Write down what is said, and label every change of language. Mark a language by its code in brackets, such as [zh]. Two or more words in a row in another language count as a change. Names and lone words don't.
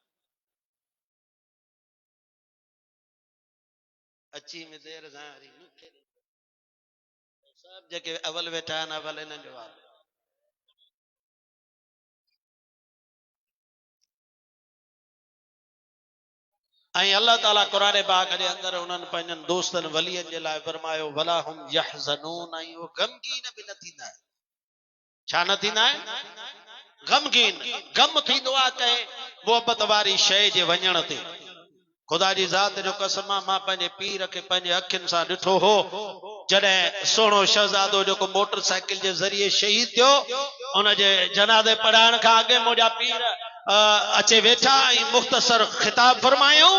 [sd] अची में देर सां सभु जेके अवल वेठा आहिनि अवल इन्हनि जो आहे। ऐं अल्लाह ताला क़ुरान पाक जे अंदर उन्हनि पंहिंजनि दोस्तनि वलियनि जे लाइ फरमायो [ar] ولا هم يحزنون, [sd] ऐं वो गमगीन बि न थींदा आहिनि। छा न थींदा आहिनि? गमगीन। गम थींदो आहे कंहिं मोहबत वारी शइ जे वञण ते। खुदा जी ज़ात जो कसम आहे, मां पंहिंजे पीर खे पंहिंजे अखियुनि सां ॾिठो हो जॾहिं सुहिणो शहज़ादो जेको मोटरसाइकिल जे ज़रिए शहीद थियो, उन जे जनाज़े पढ़ाइण खां अॻु मुंहिंजा पीर अचे वेठा ऐं मुख़्तसर ख़िताब फरमायूं।